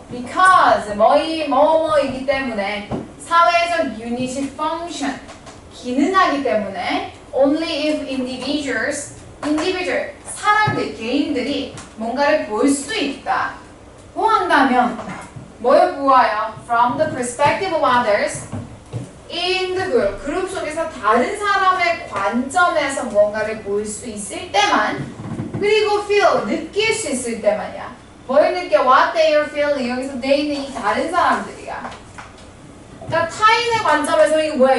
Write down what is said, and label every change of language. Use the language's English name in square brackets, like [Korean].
[English] Because [Korean] 뭐이기 때문에 사회적 유닛이 [English] function [Korean] 기능하기 때문에 [English] only if individual [Korean] 사람들 개인들이 뭔가를 볼 수 있다. 보한다면 뭘 보아요? [English] From the perspective of others in the group. [Korean] 그룹 속에서 다른 사람의 관점에서 뭔가를 볼 수 있을 때만 그리고 [English] feel, [Korean] 느낄 수 있을 때만이야. 뭘 느껴? [English] What they are feeling. [Korean] 여기서 they는 이 다른 사람들이야. 그러니까 타인의 관점에서 이거 뭐야?